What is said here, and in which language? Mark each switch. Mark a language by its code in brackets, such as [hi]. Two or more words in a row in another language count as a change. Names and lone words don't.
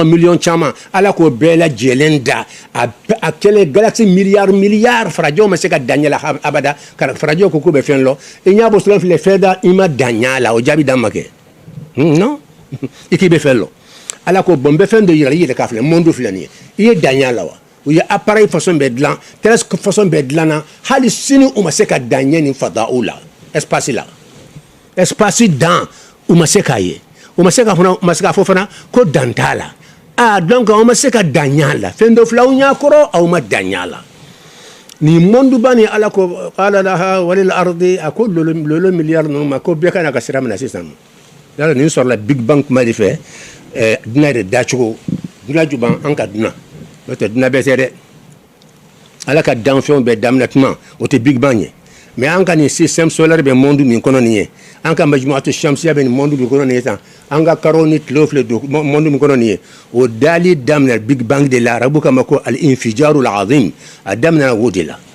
[bm] miliyɔn caman ala k'o bɛɛ lajɛlen da a kɛlen galaxy miliyari farajɛw ma se ka dan ɲɛ la abada farajɛw ko k'u bɛ fɛn lɔ i ɲa bɔ sɔrɔ filɛ fɛn da i ma dan ɲa la o jaabi d'an ma kɛ non i k'i bɛ fɛn lɔ ala ko bon bɛ fɛn dɔ yira i yɛrɛ k'a filɛ monde filɛ nin ye i ye dan ɲa la wa u ye [fr] appareil façon [bm] bɛɛ dilan [fr] presque façon [bm] bɛɛ dilan na hali sini u ma se ka dan ɲɛ nin fada'u la espace dan u ma se k'a ye u ma se k'a fɔ fana ko dan t'a la donc aw ma se ka dan ɲa la fɛn dɔ filɛ aw ɲa kɔrɔ aw ma dan ɲa la ni monde ba ni ala ko [ar] قال لها وللأرض [bm] a ko lolo miliyari ninnu ma ko bɛɛ ka na ka sira minɛ sisan yala nin sɔrɔla [en] big bang [bm] kuma de fɛ dunan yɛrɛ dacogo dunan juban an ka dunan n'o tɛ dunan bɛɛ tɛ dɛ ala ka danfɛnw bɛɛ daminɛ tuma o tɛ [en] big bang [bm] ye mais an ka nin [fr] système solaire [bm] bɛ monde min kɔnɔ nin ye an ka [ar] مجموعة شمسية [bm] bɛ nin monde min kɔnɔ nin ye tan an ka karo ni tile filɛ monde min kɔnɔ nin ye o dali daminɛ [en] big bang [bm] de la arabu kama ko [ar] الانفجار العظيم [bm] a daminɛ o de la